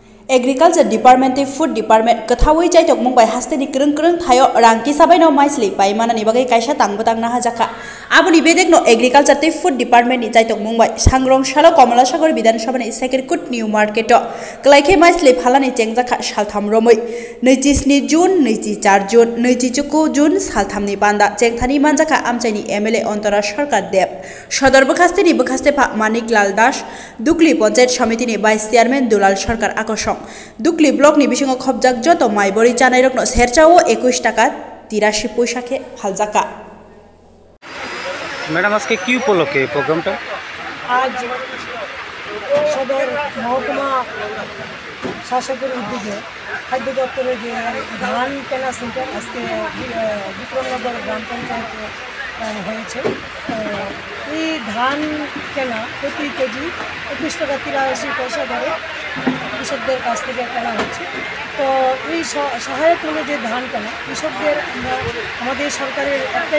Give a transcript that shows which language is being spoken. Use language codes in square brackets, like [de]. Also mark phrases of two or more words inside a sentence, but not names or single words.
[trp] Agriculture Department Food Department kathawi chai tok mung bai haste ni krung thayo rangki sabai no maisli pai mana ni bagai kaisa tangbotang na hajaka abuni bedek no Agriculture te Food Department ni chai tok mung bai sangrong shala Komala Sagar Bidhan Sabha ni second kut new market klaike maisli phalani chengjaka saltham romoi 27 June 24 June 24 June saltham ni banda chengthani manjaka amchaini MLA Ontara Sarkar Deb Shodor bokhaste ni bokhaste pha Manik Lal Das Dukli Panchayat Samiti ni [en] Vice Chairman [trp] Dulal Sarkar Akosong Dukli Block ni bisingo khobjak joto maibori chanai rokno serchao 21 টাকা 83 পয়সা কে ফালজাকা [bn] ম্যাডাম আজকে কি উপলক্ষে প্রোগ্রামটা আজ সদর মহকুমা শাসকের উদ্যোগে খাদ্য দপ্তরের যে ধান কেনা সেন্টার আজকে বিক্রমনগর গ্রাম পঞ্চায়েতে হয়েছে এই ধান কেনা প্রতি কেজি 21 টাকা 83 পয়সা দরে কৃষকদের কাছ থেকে কেনা হচ্ছে তো এই সহায়ক মূল্যে যে ধান কেনা কৃষকদের আমাদের সরকারের একটাই